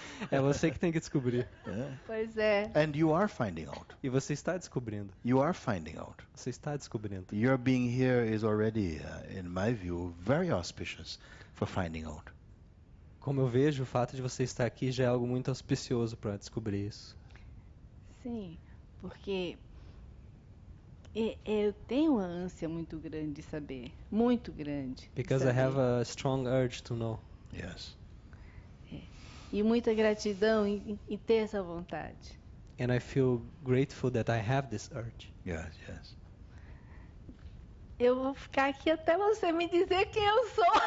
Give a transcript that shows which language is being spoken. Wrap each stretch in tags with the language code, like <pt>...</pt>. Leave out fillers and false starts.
<pt>É você que tem que descobrir. Pois é.</pt> <en>And you are finding out.</en> <pt>E você está descobrindo.</pt> <en>You are finding out.</en> <pt>Você está descobrindo.</pt> <en>Your being here is already, in my view, very auspicious for finding out.</en> <pt>Como eu vejo, o fato de você estar aqui já é algo muito auspicioso para descobrir isso. Sim, porque eu tenho uma ânsia muito grande de saber. Muito grande. de</pt> <en>Because I</en> <pt>saber.</pt> <en>have a strong urge to know. Yes.</en> <pt>E muita gratidão em ter essa vontade.</pt> <en>And I feel grateful that I have this urge. Yes, yes.</en> <pt>Eu vou ficar aqui até você me dizer quem eu sou.</pt>